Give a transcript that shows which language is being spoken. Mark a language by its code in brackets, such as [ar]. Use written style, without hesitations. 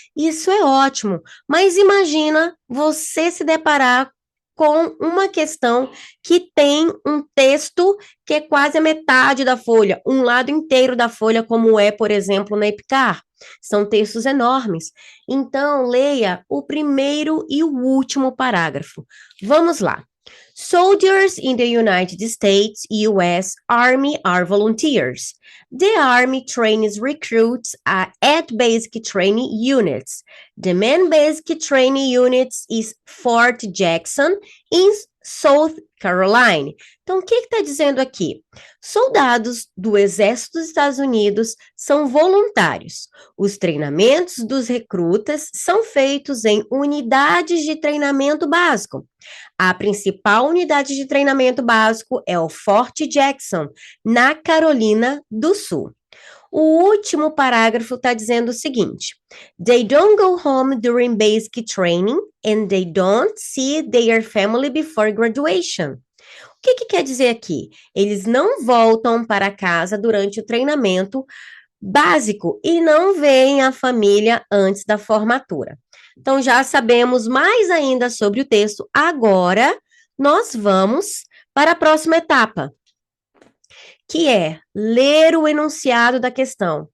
[pt] Isso é ótimo. Mas imagina você se deparar com uma questão que tem um texto que é quase a metade da folha, um lado inteiro da folha, como é, por exemplo, na EPICAR. São textos enormes. Então, leia o primeiro e o último parágrafo. Vamos lá. [en] Soldiers in the United States, U.S. Army are volunteers. The Army trains recruits at basic training units. The main basic training units is Fort Jackson in South Carolina. [pt] Então, o que está dizendo aqui? Soldados do Exército dos Estados Unidos são voluntários. Os treinamentos dos recrutas são feitos em unidades de treinamento básico. A principal unidade de treinamento básico é o Fort Jackson, na Carolina do Sul. O último parágrafo está dizendo o seguinte: [en] They don't go home during basic training and they don't see their family before graduation. [pt] O que quer dizer aqui? Eles não voltam para casa durante o treinamento básico e não veem a família antes da formatura. Então, já sabemos mais ainda sobre o texto. Agora, nós vamos para a próxima etapa, que é ler o enunciado da questão.